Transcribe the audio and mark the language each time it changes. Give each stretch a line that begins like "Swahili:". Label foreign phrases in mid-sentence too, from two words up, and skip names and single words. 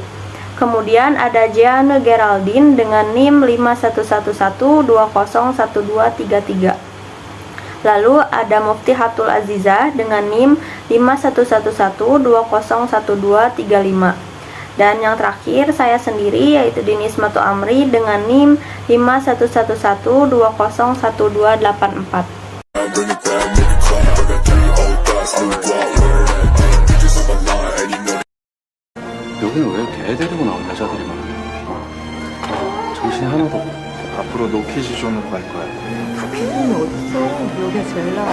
Indonesian: Kemudian ada Jeanne Geraldine dengan NIM 5111201233. Lalu ada Muftihatul Aziza dengan NIM 5111201235. Dan yang terakhir saya sendiri, yaitu Dinismatu Amri dengan NIM 5111201284.
Korean: 여기는 왜 이렇게 애 데리고 나온 여자들이 많아? 정신이 하나도 없고. 앞으로 노키즈존으로 갈 거야. 피부는 어딨어? 여기가 제일 나아.